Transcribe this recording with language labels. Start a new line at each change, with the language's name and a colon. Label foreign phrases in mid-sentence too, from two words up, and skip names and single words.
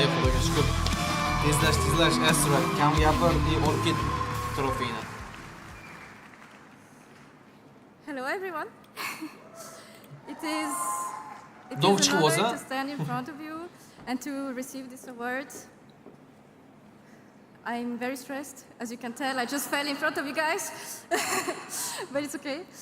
Uzbek: Xudoga shukr. Tezlash Astra kam gapir, olib ket trofeyni.
English: Hello everyone. It is an honor to stand in front of you and to receive this award. I'm very stressed, as you can tell. I just fell in front of you guys, but it's okay.